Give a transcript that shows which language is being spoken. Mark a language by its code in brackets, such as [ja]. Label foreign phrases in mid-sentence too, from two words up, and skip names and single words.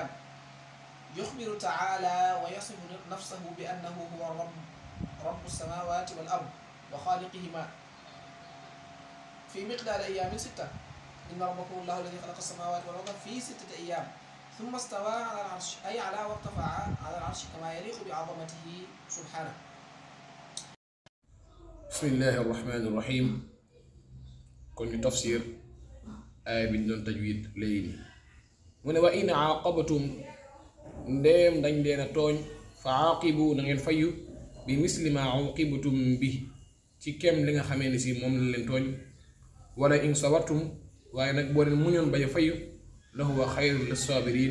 [ar] يخبر تعالى ويصف نفسه بأنه هو رب السماوات والأرض وخالقهما في مقدار أيام 6. إن ربكم الله الذي خلق السماوات والأرض في 6 أيام ثم استوى على العرش، أي على وارتفع على العرش كما يليق بعظمته سبحانه. بسم الله الرحمن الرحيم. [wo] kon ñu tafsir aaya bi ñu doon tajwid léegi nii mu ne [ar] وإن عاقبتم [wo] ndéem dañ leen a tooñ fa aaqibu na ngeen fayu bi [ar] مثل ما عوقبتم [wo] bi ci kem li nga xamee ni si moom la leen tooñ [ar] ولئن صبرتم [wo] waaye nag boo leen muñoon bañ a fayu [ar] لهو خير للصابرين.